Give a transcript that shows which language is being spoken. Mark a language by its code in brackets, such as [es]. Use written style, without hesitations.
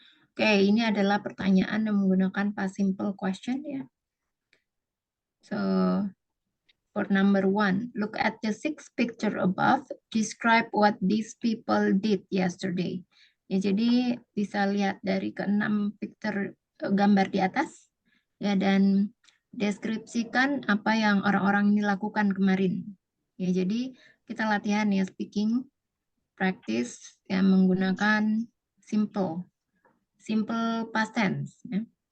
[id] Oke, ini adalah pertanyaan yang menggunakan past simple question ya. [en] So, for number 1, look at the 6 picture above. Describe what these people did yesterday. [id] Ya, jadi bisa lihat dari ke-6 picture gambar di atas. Ya, dan deskripsikan apa yang orang-orang ini lakukan kemarin. Ya, jadi kita latihan ya speaking practice yang menggunakan simple past tense. Ya.